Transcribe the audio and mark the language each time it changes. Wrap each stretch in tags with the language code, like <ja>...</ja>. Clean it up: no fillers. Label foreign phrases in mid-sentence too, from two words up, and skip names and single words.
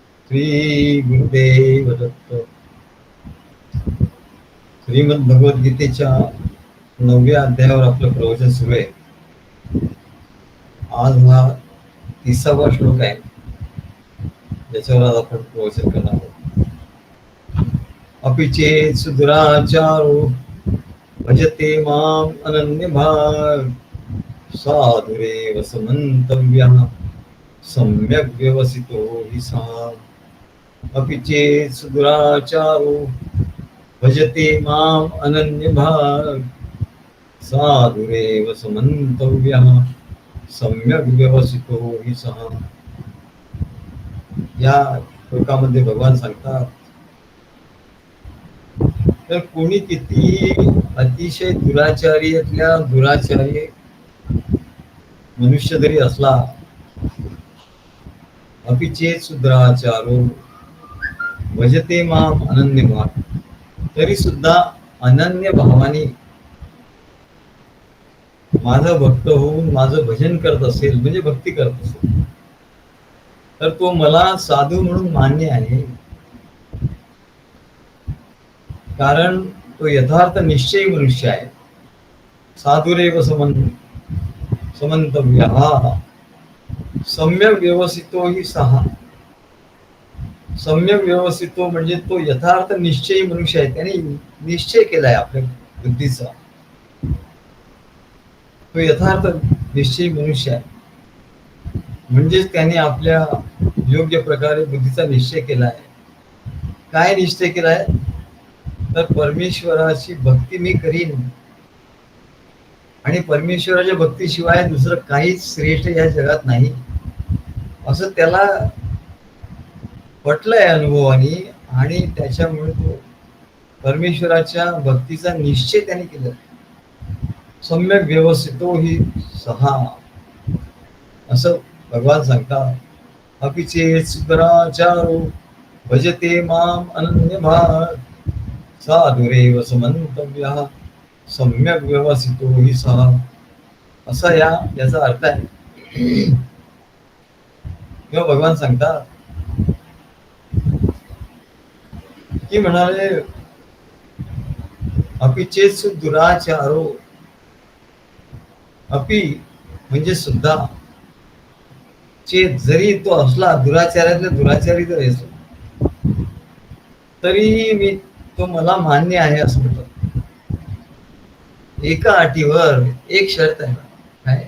<mr>श्री गुरुदेव दत्त. श्रीमद भगवद्गीतेच्या 9व्या अध्यायावर आपलं प्रवचन सुरू आहे. आज हा 30वा श्लोक आहे, ज्याच्यावर आज आपण प्रवचन करणार आहोत.</mr> <sa>अपि चेत् सुदुराचारो भजते माम अनन्य भाग साधुरेव समन्तव्यः सम्यक् व्यवसितो हि सः. अपि चेत् सुदुराचारो भजते माम अनन्य भाग साधुरेव समन्तव्यः सम्यक् व्यवसितो हि सः.</sa> <mr>या श्लोकामध्ये भगवान सांगतात, तर कोणी किती अतिशय दुराचार्यातल्या दुराचार्य मनुष्य जरी असला,</mr> <sa>अपि चेत् सुदुराचारो भजते माम अनन्य भाग,</sa> <mr>तरी सुद्धा अनन्य भावाने माझा भक्त होऊन माझं भजन करत असेल, म्हणजे भक्ती करत असेल, तर तो मला साधू म्हणून मान्य आहे. कारण तो यथार्थ निश्चयी मनुष्य आहे.</mr> <sa>साधुरेव समन्तव्यः सम्यक व्यवसितो हि सः. सम्यक व्यवसितो</sa> <mr>म्हणजे तो यथार्थ निश्चयी मनुष्य आहे. त्याने निश्चय केलाय आपल्या बुद्धीचा. तो यथार्थ निश्चयी मनुष्य आहे, म्हणजेच त्याने आपल्या योग्य प्रकारे बुद्धीचा निश्चय केलाय. काय निश्चय केलाय? तर परमेश्वराची भक्ती मी करीन आणि परमेश्वराच्या भक्तीशिवाय दुसरं काहीच श्रेष्ठ या जगात नाही, असं त्याला पटलंय अनुभवाने. आणि त्याच्यामुळे तो परमेश्वराच्या भक्तीचा निश्चय त्याने केला.</mr> <sa>सम्यक व्यवस्थितो हि सहा,</sa> <mr>असं भगवान सांगतात.</mr> <sa>अपि चेत् सुदुराचारो भजते माम अनन्य भाग साधुरेव समन्तव्यः सम्यक व्यवसितो हि सः.</sa> <mr>असा याचा अर्थ आहे. किंवा भगवान सांगतात की म्हणाले,</mr> <sa>अपि चेत् सुदुराचारो,</sa> <mr>अपि म्हणजे सुद्धा, चेत जरी तो असला, दुराचार्यातले दुराचारी जरी असला, तरी मी तो मला मान्य आहे असं म्हणतात. एका अटीवर, एक शर्त आहे. काय?</mr>